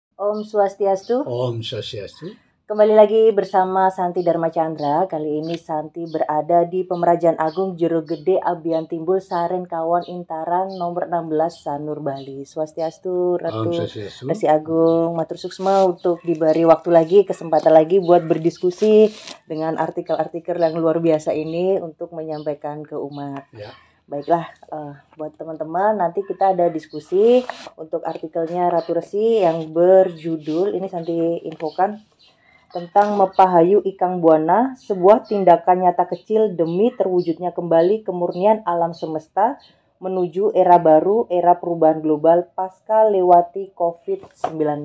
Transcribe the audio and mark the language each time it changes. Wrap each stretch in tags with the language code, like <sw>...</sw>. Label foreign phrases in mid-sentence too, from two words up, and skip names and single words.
<id>Om Swastiastu. Om Swastiastu. Kembali lagi bersama Santi Dharma Chandra. Kali ini Santi berada di Pemerajaan Agung Jero Gede Abian Timbul Saren Kawan Intaran nomor 16 Sanur Bali. Swastiastu Ratu Resi Agung</id> <ban>Matur Suksma</ban> <id>untuk diberi waktu lagi, kesempatan lagi buat berdiskusi dengan artikel-artikel yang luar biasa ini untuk menyampaikan ke umat. Ya. Baiklah, buat teman-teman nanti kita ada diskusi untuk artikelnya Ratu Resi yang berjudul, ini Santi infokan, tentang Mepahayu Ikang Buana, sebuah tindakan nyata kecil demi terwujudnya kembali kemurnian alam semesta menuju era baru, era perubahan global pasca lewati COVID-19.</id>